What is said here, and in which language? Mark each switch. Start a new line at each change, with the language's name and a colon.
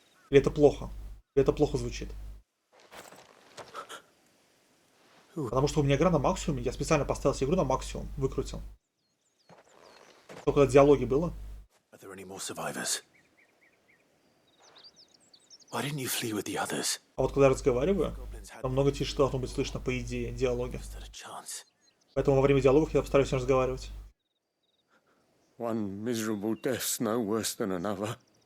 Russian: Или это плохо? Или это плохо звучит? Потому что у меня игра на максимуме, я специально поставил себе игру на максимум, выкрутил. Только диалоги было.
English: Are there any more survivors? Why didn't you flee with the others?
Russian: А вот когда я разговариваю, намного тише должно быть слышно, по идее, диалоги.
English: Is that a chance?
Russian: Поэтому во время диалогов я постараюсь не разговаривать.
English: One miserable death's no worse than another.